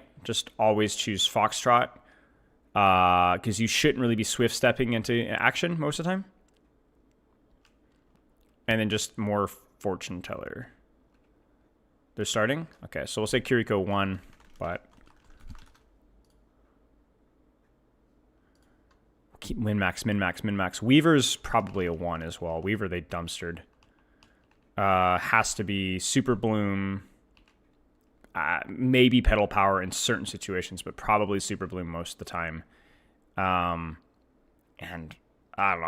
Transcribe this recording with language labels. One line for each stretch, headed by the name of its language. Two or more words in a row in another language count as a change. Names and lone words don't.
English: Just always choose Foxtrot. Because you shouldn't really be swift stepping into action most of the time. And then just more fortune teller. They're starting? Okay, so we'll say Kiriko 1, but keep min-max, min-max, min-max. Weaver's probably a 1 as well. Weaver, they dumpstered. Has to be Super Bloom. Maybe Pedal Power in certain situations, but probably Super Bloom most of the time. And I don't know.